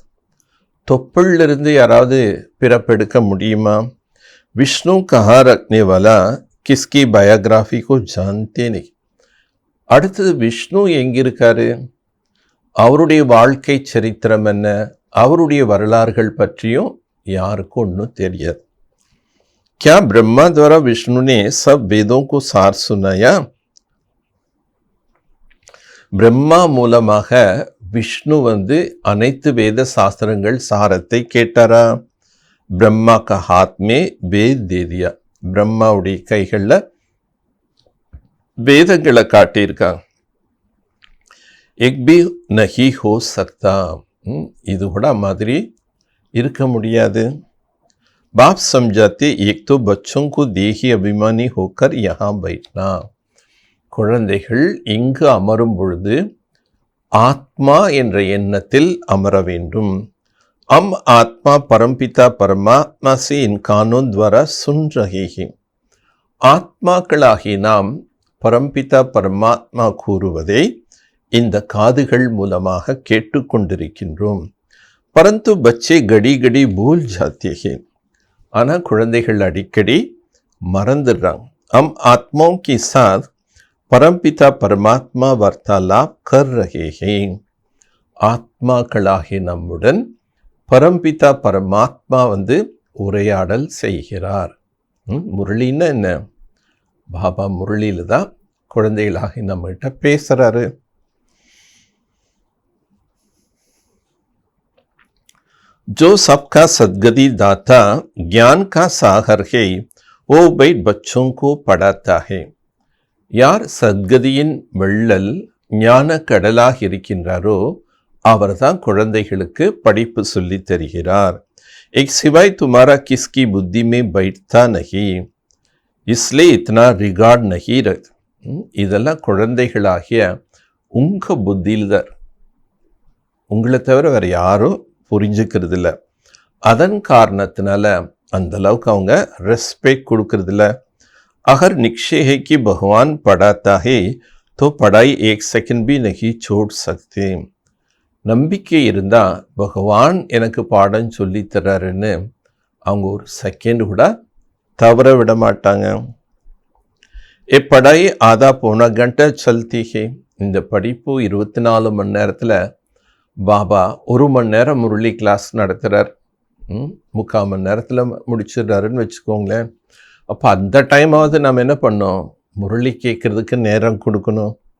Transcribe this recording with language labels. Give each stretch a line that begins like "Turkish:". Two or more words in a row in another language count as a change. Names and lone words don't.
Tamil: தொப்பிலிருந்து யாராவது பிறப்பெடுக்க முடியுமா?
Hindi: विष्णु कहाँ रहने वाला किसकी बायोग्राफी को जानते नहीं.
Tamil: அடுத்தது விஷ்ணு எங்கிருக்காரு, அவருடைய வாழ்க்கை சரித்திரம் என்ன, அவருடைய வரலாறுகள் பற்றியும் யாருக்கும் ஒன்றும் தெரியாது.
Hindi: क्या ब्रह्मा द्वारा विष्णु ने सब वेदों को सार सुनाया.
Tamil: பிரம்மா மூலமாக விஷ்ணு அனைத்து வேத சாஸ்திரங்கள் சாரத்தை கேட்டாரா?
Hindi: ब्रह्मा का हाथ में वेद दे दिया.
Tamil: பிரம்மாவுடைய கைகளில் வேதங்களை காட்டியிருக்காங்க.
Hindi: एक भी नहीं हो सकता.
Tamil: இது கூட மாதிரி இருக்க முடியாது.
Hindi: बाप समझाते एक तो बच्चों को देही अभिमानी होकर यहाँ बैठना.
Tamil: குழந்தைகள் இங்கு அமரும் பொழுது ஆத்மா என்ற எண்ணத்தில் அமர வேண்டும்.
Hindi: हम आत्मा परमपिता परमात्मा से इन कानों द्वारा सुन रहे हैं.
Tamil: ஆத்மாக்களாகி நாம் பரம்பிதா பரமாத்மா கூறுவதை இந்த காதுகள் மூலமாக கேட்டுக்கொண்டிருக்கின்றோம்.
Hindi: परंतु बच्चे घड़ी घड़ी भूल जाते हैं.
Tamil: ஆனால் குழந்தைகள் அடிக்கடி மறந்துடுறாங்க.
Hindi: हम आत्माओं के साथ परमपिता परमात्मा वार्तालाप कर रहे हैं.
Tamil: ஆத்மாக்களாகி நம்முடன் பரம்பிதா பரமாத்மா உரையாடல் செய்கிறார். முரளின்னா என்ன? பாபா முரளியில் தான் குழந்தைகளாகி நம்மகிட்ட பேசுகிறாரு.
Hindi: जो सबका सद्गति दाता ज्ञान का सागर है वो बैठ बच्चों को पढ़ाता है.
Tamil: யார் சத்கதியின் வெள்ளல் ஞான கடலாக இருக்கின்றாரோ அவர்தான் குழந்தைகளுக்கு படிப்பு சொல்லி தருகிறார்.
Hindi: एक सिवाय तुम्हारा किसकी बुद्धि में बैठता नहीं इसलिए इतना रिगार्ड नहीं रख.
Tamil: இதெல்லாம் குழந்தைகளாகிய உங்க புத்தியில் தான், உங்களை தவிர வேறு யாரும் புரிஞ்சுக்கிறது இல்லை. அதன் காரணத்தினால அந்த அளவுக்கு அவங்க ரெஸ்பெக்ட் கொடுக்கறதில்ல.
Hindi: अगर निश्चय है कि भगवान पढ़ाता है तो पढ़ाई एक सेकंड भी नहीं छोड़ सकते.
Tamil: நம்பிக்கை இருந்தால் பகவான் எனக்கு பாடம் சொல்லி தர்றாருன்னு அவங்க ஒரு செகண்ட் கூட தவற விட மாட்டாங்க.
Hindi: ए पढ़ाई आधा पौना घंटा चलती है.
Tamil: இந்த படிப்பு 24 மணி நேரத்தில் பாபா 1 மணி நேரம் முரளி கிளாஸ் நடத்துகிறார். 3/4 மணி நேரத்தில் முடிச்சிடுறாருன்னு வச்சுக்கோங்களேன். அப்போ அந்த டைமாவது நம்ம என்ன பண்ணோம், முரளி கேட்குறதுக்கு நேரம் கொடுக்கணும்.